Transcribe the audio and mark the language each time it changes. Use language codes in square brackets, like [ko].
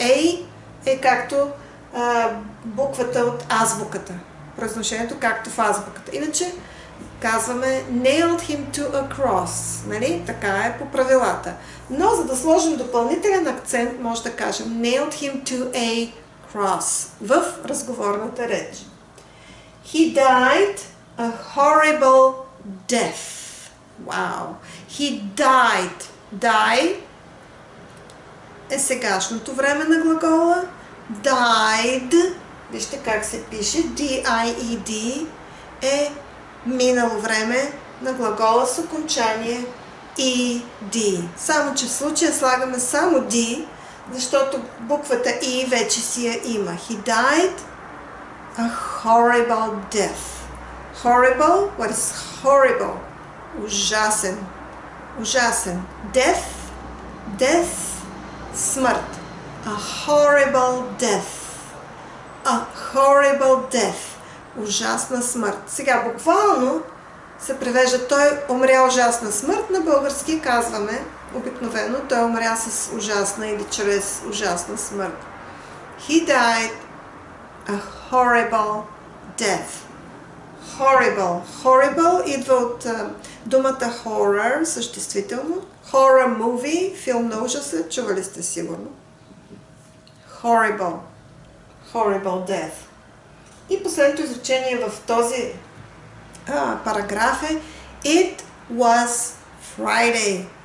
[bg] A е както буквата от азбуката. Произношението както в азбуката. Иначе казваме [en] nailed him to a cross. [bg] Нали? Така е по правилата. Но за да сложим допълнителен акцент, може да кажем [en] nailed him to a cross [bg] в разговорната реч. [en] He died a horrible death. Wow. He died. [bg] Die е сегашното време на глагола. Died, вижте как се пише, D-I-E-D е минало време на глагола с окончание E-D. Само че в случая слагаме само D, защото буквата E вече си я има. [en] He died a horrible death. Horrible, what is horrible? [bg] Ужасен. Ужасен. [en] Death, death, смърт. A horrible death. A horrible death. [bg] Ужасна смърт. Сега буквално се превежда той умря ужасна смърт. На български казваме обикновено той умря с ужасна или чрез ужасна смърт. [en] He died a horrible death. Horrible. [bg] Horrible идва от думата horror, съществително. [en] Horror movie, [bg] филм на ужаса, чували сте сигурно. [en] Horrible. Horrible death. [bg] И последното изречение в този параграф е [en] It was Friday.